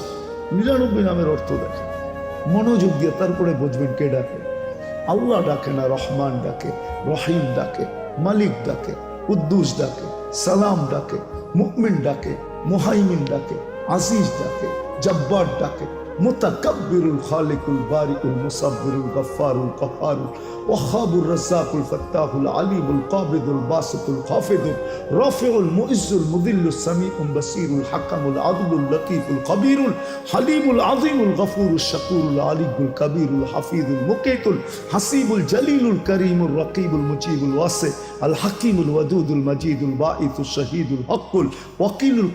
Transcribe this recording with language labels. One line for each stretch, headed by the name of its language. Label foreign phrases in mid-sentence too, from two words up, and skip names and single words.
Bangla: 99 নামের অর্থ দেখে, মনোযোগ দিয়ে, তারপরে বুঝবেন কে ডাকে। আল্লাহ ডাকে না, রহমান ডাকে, রহিম ডাকে, মালিক ডাকে, কুদ্দুস ডাকে, সালাম ডাকে, মুমিন ডাকে, মুহাইমিন ডাকে, আজিজ ডাকে, জব্বার ডাকে, মুতাকাব্বিরুল খালিকুল বারিকুল মুসাব্বিরুল গফফারুল কাহ্হারুল ওয়াহাবুর রাজ্জাকুল ফাত্তাহুল আলিমুল কাবিদুল বাসিতুল খাফিদুল রাফিউল মুইজ্জুল মুদিল্লুস সামিউল বাসিরুল হাকামুল আদলুল লতীফুল কবিরুল হালিমুল আযীমুল গফুরুশ শাকুরুল আলিকুল কবিরুল হাফিজুল মুকিতুল হাসিবুল জলিলুল করিমুল রকিবুল মুজিবুল ওয়াসি আল হাকিমুল ওয়াদুদুল মজিদুল বাঈসুশ শহীদুল হকুল ওয়াকিলুল